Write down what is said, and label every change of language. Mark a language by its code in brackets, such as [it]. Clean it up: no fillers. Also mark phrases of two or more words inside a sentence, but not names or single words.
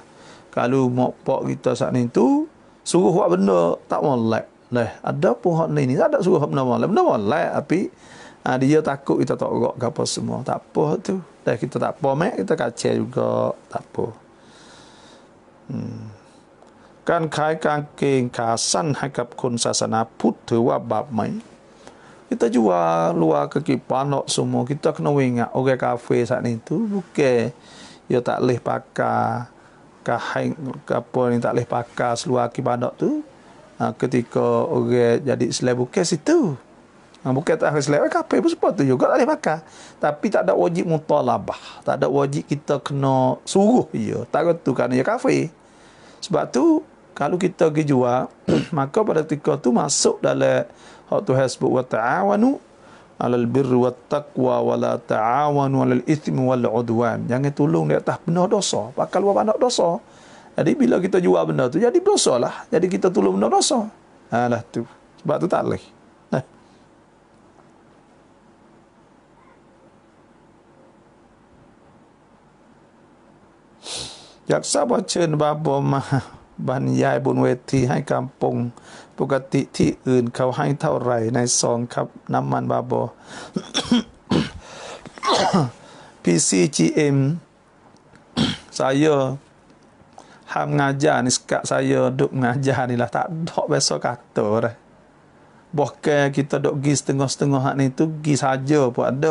[ms] Kalau mak pak kita saat ni tu suruh buat benda tak molek. Ada pun hak ni tak ada suruh benda molek. Benda molek tapi dia takut kita tak rok apa semua. Tak apa tu. Kita tak apa mak, kita kacau juga, tak apa. Kan [th] ขายกางเกงขาสั้นให้กับคนศาสนาพุทธถือว่าบาปไหม [ms] Kita jual luar kaki panok semua, kita kena ingat orang kafe saat ni tu bukan dia tak boleh pakai kain apa ni, tak boleh pakai seluar kaki panok tu ketika orang jadi Islam, bukan situ. Bukan tak Islam kafe pun sebab tu juga tak boleh pakai, tapi tak ada wajib mutalabah, tak ada wajib kita kena suruh dia, tak tu kan dia kafe. Sebab tu kalau kita pergi jual maka pada ketika tu masuk dalam hak Tuhan sebut [ar] وتعاونوا على البر والتقوى ولا تعاونوا على الإثم والعدوان. [ms] Jangan tolong di atas benda dosa, bakal buat banyak dosa. Jadi bila kita jual benda tu jadi dosa lah. Jadi kita tolong benda dosa. Lah tu. Sebab tu tak boleh. Jaksa baca babo mah [th] บรรยายบนเวทีให้กำปงปกติที่อื่นเขาให้เท่าไหร่ในซองครับน้ำมันบาโบ [ms] PCGM saya ham ngajar ni sekat saya duk ngajar ni lah tak dok besok kata dah. Bahkan kita duk pergi setengah-setengah hak ni tu pergi saja pun ada.